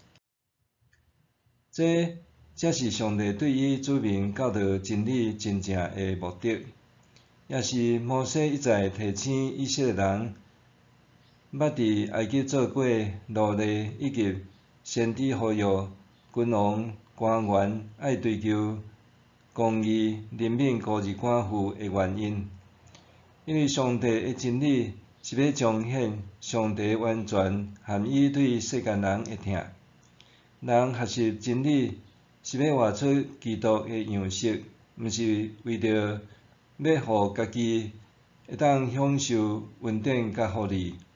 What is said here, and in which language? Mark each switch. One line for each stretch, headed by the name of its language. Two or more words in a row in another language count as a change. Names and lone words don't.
Min Nan Chinese: 这才是上帝对伊指明教导真理真正的目的，也是摩西一再提醒以色列人，捌伫埃及做过奴隶以及先知呼吁君王官员爱追求公义、怜悯孤儿寡妇的原因。因为上帝的真理是要彰显上帝完全含伊对世间人的疼。人学习真理，是要活出基督的样式，毋是为着要互家己会当享受恩典甲福利。